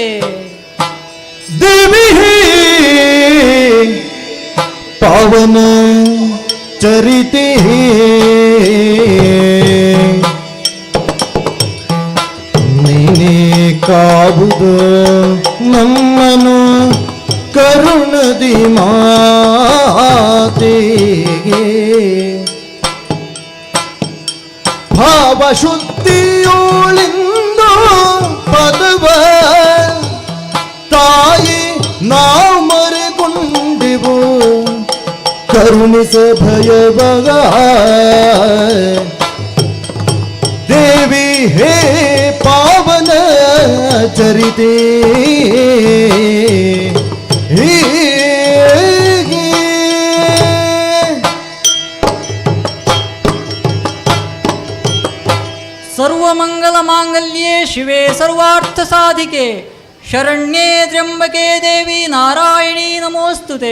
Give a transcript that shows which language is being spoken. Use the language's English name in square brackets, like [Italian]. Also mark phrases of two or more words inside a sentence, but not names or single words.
[Kannada] ದೇವಿ ಪಾವನ ಚರಿತೆ ನೀನೇ ಕಾಬುದ ನಮ್ಮನು ಕರುಣದಿ ಮಾತೆಗೆ ಭಾವಶುದ್ಧಿಯೋಳಿಂದು ಪದವ ತಾಯಿ ನಾವು ಮರೆಗೊಂಡೆವು ಕರುಣಿಸ ಭಯವಗ ದೇವಿ ಹೇ ಪಾವನ ಚರಿತೆ [Sanskrit] ಸರ್ವಮಂಗಲ ಮಾಂಗಲ್ಯೇ ಶಿವೆ ಸರ್ವಾರ್ಥ ಸಾಧಿಕೆ ಶರಣ್ಯೇ ತ್ರ್ಯಂಬಕೆ ದೇವಿ ನಾರಾಯಣೀ ನಮೋಸ್ತುತೆ.